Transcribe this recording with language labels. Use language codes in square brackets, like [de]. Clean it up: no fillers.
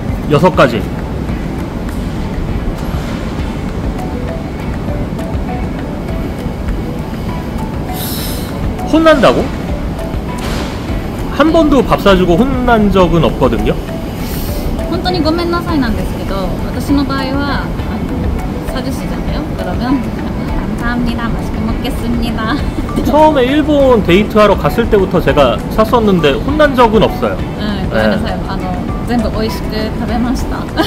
[ko] 6가지. 혼난다고? 한 번도 밥 사주고 혼난 적은 없거든요. [ja] 本当にごめんなさいなんですけど、私の場合は 사주시잖아요. [ko] 그러면 감사합니다. 맛있게 먹겠습니다. 처음에 일본 데이트하러 갔을 때부터 제가 샀었는데 혼난 적은 없어요. [ja] 네, ごめんなさい. 全部美味しく食べました.